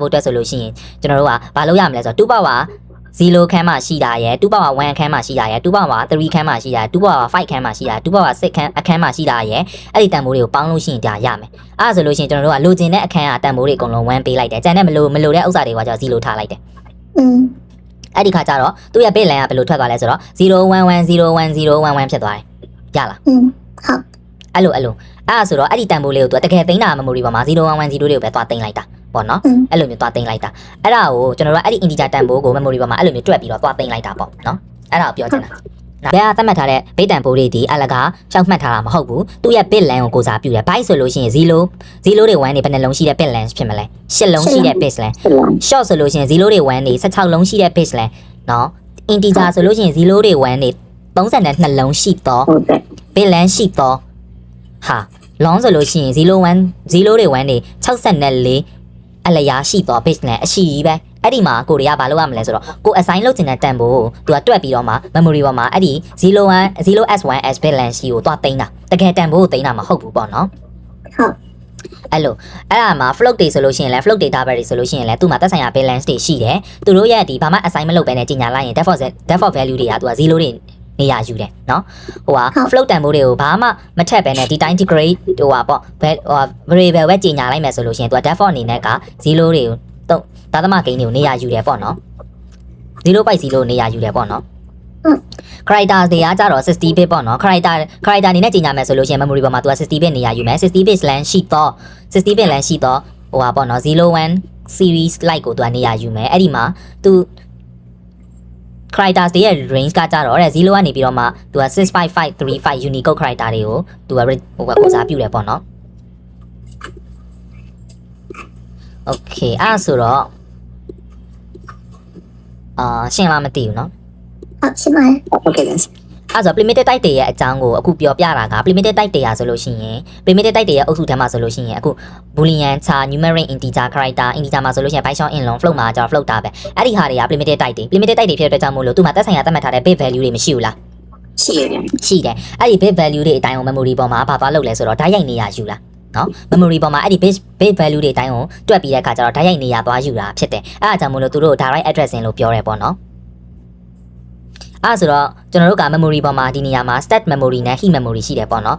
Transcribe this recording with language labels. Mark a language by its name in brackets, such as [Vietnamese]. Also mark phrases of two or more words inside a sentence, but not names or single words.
[Burmese] ဖို့အတွက်ဆိုလို့ရှိရင်ကျွန်တော်တို့ကဘာလုပ်ရမလဲဆိုတော့2 power 0ခန်းမှာရှိတာရယ်2 power 1ခန်းမှာရှိတာရယ်2 power 3ခန်းမှာရှိတာ2 power 5ခန်းမှာရှိတာ2 power 6ခန်းအခန်းမှာရှိတာရယ်အဲ့ဒီတန်ဖိုးတွေကိုပေါင်းလို့ရှိရင်ဒါရမယ်အဲ့ဒါဆိုလို့ရှိရင်ကျွန်တော်တို့ကလိုချင်တဲ့အခန်းကတန်ဖိုးတွေအကုန်လုံး1ပေးလိုက်တယ်ကျန်တဲ့မလိုတဲ့ဥစ္စာတွေကကျတော့0ထားလိုက်တယ်အဲ့ဒီခါကျတော့သူ့ရဲ့ [English] bit length [Burmese] ကဘယ်လိုထွက်သွားလဲဆိုတော့01101011ဖြစ်သွားတယ်ရလား ဟုတ် အဲ့လိုအဲ့ဒါဆိုတော့အဲ့ဒီတန်ဖိုးလေးကိုသူတကယ်သိမ်းတာ memory ပေါ်မှာ0110တွေကိုပဲသွားသိမ်းလိုက်တာပေါ့နော်အဲ့လိုမျိုးသွားသိမ်းလိုက်တာအဲ့ဒါကိုကျွန်တော်တို့ကအဲ့ဒီ integer တ န်ဖိုးကို memory ပေါ်မှာအဲ့လိုမျိုးတွက်ပြီးတော့သွားသိမ်းလိုက်တာပေါ့နော်အဲ့ဒါကိုပြောချင်တာဘယ်ကသတ်မှတ်ထားတဲ့ bit တန်ဖိုးတွေဒီအလကားရှောက်မှတ်ထားတာမဟုတ်ဘူးသူ့ရဲ့ [English] bit length [Burmese] ကိုကိုစားပြုတယ် byte ဆိုလို့ရှိရင်0တွေ1တွေဘယ်နှလုံးရှိတဲ့ [English] bit length [Burmese] ဖြစ်မလဲ8လုံးရှိတဲ့ [English] bit length short [Burmese] ဆိုလို့ရှိရင်0တွေ1တွေ16လုံးရှိတဲ့ [English] bit length [Burmese] နော် integer ဆိုလို့ရှိရင်0တွေ1တွေ32လုံးရှိတော့ [English] bit length [Burmese] ရှိတော့ဟာ long ဆိုလို့ရှိရင်0တွေ1တွေ 64အလျားရှိတော့ [English] bit length [Burmese] အရှိကြီးပဲအဲ့ဒီမှာကိုတွေကဘာလုပ်ရမလဲဆိုတော့ကို assign လုပ်ချင်တဲ့တန်ဖိုးကိုသူကတွက်ပြီးတော့မှ memory ပေါ်မှာအဲ့ဒီ [English] 0s1s bit length [Burmese] ရှိကိုသွားသိမ်းတာတကယ်တန်ဖိုးကိုသိမ်းတာမဟုတ်ဘူးပေါ့နော် ဟုတ် အဲ့ဒါမှာ float တွေဆိုလို့ရှိရင်လည်း [English] float data [Burmese] တွေဆိုလို့ရှိရင်လည်းသူ့မှာသက်ဆိုင်ရာ balance တွေရှိတယ်သူတို့ရဲ့ဒီဘာမှ assign မလုပ်ဘဲနဲ့ကြီးညာလိုက်ရင် [English] default value [Burmese] တွေကသူက0တွေနေရာယူ တယ်เนาะဟိုဟာ float တန်ဖိုးတွေကိုဘာမှမထက်ပဲနဲ့ဒီတိုင်း degrade ဟိုဟာပေါ့ variable ပဲကြီးညာလိုက်မယ်ဆိုလို့ရှိရင်သူက default အနေနဲ့က0 တွေကိုသာသမဂိမ်းတွေကိုနေရာယူတယ်ပေါ့နော်0.0နေရာယူတယ်ပေါ့နော်character တွေကကြတော့60 bit ပေါ့နော် character အနေနဲ့ကြီးညာမယ်ဆိုလို့ရှိရင် memory ပေါ်မှာသူက60 bit နေရာယူမယ်60 [English] bit length [Burmese] ရှိတော့60 [English] bit length [Burmese] ရှိတော့ဟိုဟာပေါ့နော်01 [English] series like [Burmese] ကိုသူကနေရာယူမယ်အဲ့ဒီမှာသူ character တွေရဲ့ range ကကြတော့တဲ့0ကနေပြီးတော့မှသူက65535 [English] unicode character [Burmese] တွေကိုသူကကိုစားပြုတယ်ပေါ့နော်Okay အဲ့ဆိုတော့ရှင်းလားမသိဘူးเนาะ ဟုတ်ရှင်းပါတယ် Okay အဲ့ဆို [English] primitive type [Burmese] တွေရဲ့အကြောင်းကိုအခုပြောပြတာက [English] primitive type [Burmese] တွေရဆိုလို့ရှိရင် [English] primitive type [Burmese] တွေရဲ့အုပ်စုထဲမှာဆိုလို့ရှိရင်အခု [English] boolean char numeric integer character integer [Burmese] မှာဆိုလို့ရှိရင် [English] byte in long float [Burmese] မှာကျတော့ float တာပဲအဲ့ဒီဟာတွေက [English] primitive type [Burmese] တွေ [English] primitive type [Burmese] တွေဖြစ်တဲ့အတွက်ကြောင့်မို့လို့သူ့မှာသက်ဆိုင်ရာသတ်မှတ်ထားတဲ့ [English] bit value [Burmese] တွေမရှိဘူးလား ရှိတယ် အဲ့ဒီ [English] bit value [Burmese] တွေအတိုင်းကို memory ပေါ်မှာဘာသွားလုပ်လဲဆိုတော့ဓာတ်ရိုက်နေရယူလားနော် memory ပေါ်မှာအဲ့ဒီ [English] bit value [Burmese] တွေအတိုင်းကိုတွက်ပြီးတဲ့အခါကျတော့ဓာတ်ရိုက်နေရသွားယူတာဖြစ်တယ်အဲ့ဒါ ကြောင့်မို့လို့သူတို့ [English] direct addressing [Burmese] လို့ပြောရဲပေါ့နော်အဲ့ဆိုတော့ကျွန်တော်တို့က memory ပေါ်မှာဒီနေရာမှာ [English] stat memory [Burmese] နဲ့ [English] heap memory [Burmese] ရှိတယ်ပေါ့နော်